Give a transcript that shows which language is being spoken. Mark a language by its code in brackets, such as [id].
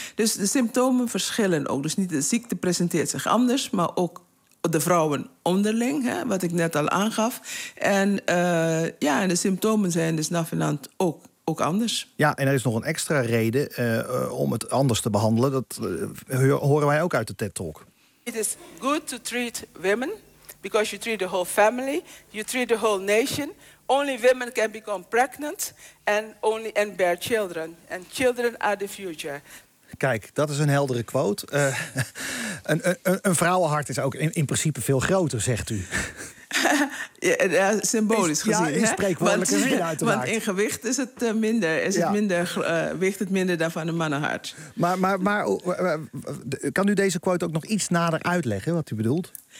[nl] Dus de symptomen verschillen ook. Dus niet de ziekte presenteert zich anders, maar ook de vrouwen onderling, hè, wat ik net al aangaf. En ja, de symptomen zijn dus navenant ook anders. Ja, en er is nog een extra reden om het anders te behandelen. Dat horen wij ook uit de TED-talk. [en] It is good to treat women because you treat the whole family, you treat the whole nation. Only women can become pregnant and bear children. And children are the future. [nl] Kijk, dat is een heldere quote. Een vrouwenhart is ook in principe veel groter, zegt u. Ja, symbolisch gezien. Ja, in spreekwoordelijke zin uiteraard. Want in gewicht is het minder. Is ja. Het minder weegt het minder dan van een mannenhart. Maar kan u deze quote ook nog iets nader uitleggen, wat u bedoelt?